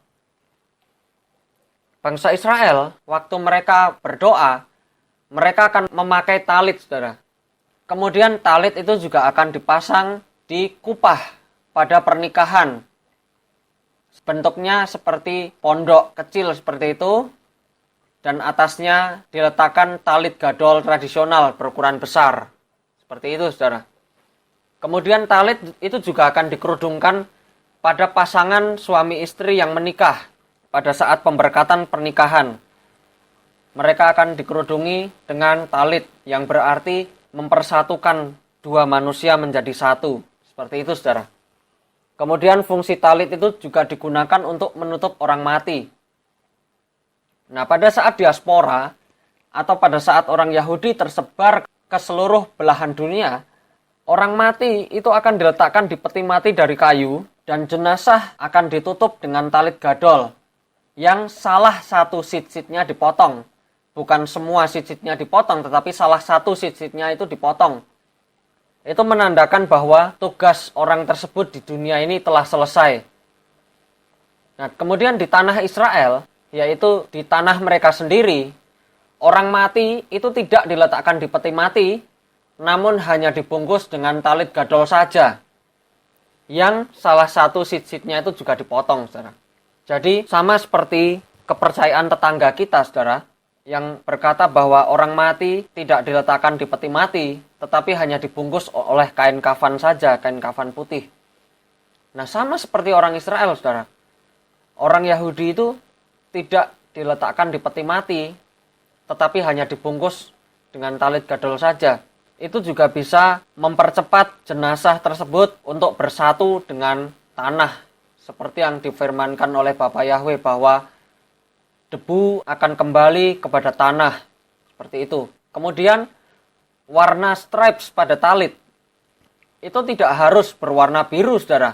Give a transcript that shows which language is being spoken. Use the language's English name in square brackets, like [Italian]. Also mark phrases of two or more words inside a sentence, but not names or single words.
[Indonesian] Bangsa Israel, waktu mereka berdoa, mereka akan memakai talit, saudara. Kemudian talit itu juga akan dipasang di kupah pada pernikahan. Bentuknya seperti pondok kecil seperti itu. Dan atasnya diletakkan [Hebrew] talit gadol [Indonesian] tradisional berukuran besar. Seperti itu, saudara. Kemudian talit itu juga akan dikerudungkan pada pasangan suami istri yang menikah pada saat pemberkatan pernikahan. Mereka akan dikerudungi dengan talit yang berarti mempersatukan dua manusia menjadi satu. Seperti itu, saudara. Kemudian fungsi talit itu juga digunakan untuk menutup orang mati. Nah, pada saat diaspora atau pada saat orang Yahudi tersebar ke seluruh belahan dunia, orang mati itu akan diletakkan di peti mati dari kayu dan jenazah akan ditutup dengan [Hebrew] talit gadol [Indonesian] yang salah satu sisitnya dipotong. Bukan semua sisitnya dipotong, tetapi salah satu sisitnya itu dipotong. Itu menandakan bahwa tugas orang tersebut di dunia ini telah selesai. Nah, kemudian di tanah Israel, yaitu di tanah mereka sendiri, orang mati itu tidak diletakkan di peti mati, namun hanya dibungkus dengan [Hebrew] talit gadol [Indonesian] saja, yang salah satu sisitnya itu juga dipotong, saudara. Jadi sama seperti kepercayaan tetangga kita, saudara, yang berkata bahwa orang mati tidak diletakkan di peti mati, tetapi hanya dibungkus oleh kain kafan saja, kain kafan putih. Nah, sama seperti orang Israel, saudara. Orang Yahudi itu tidak diletakkan di peti mati, tetapi hanya dibungkus dengan [Hebrew] talit gadol [Indonesian] saja. Itu juga bisa mempercepat jenazah tersebut untuk bersatu dengan tanah. Seperti yang difirmankan oleh Bapa Yahweh bahwa debu akan kembali kepada tanah. Seperti itu. Kemudian warna stripes pada talit itu tidak harus berwarna biru, saudara.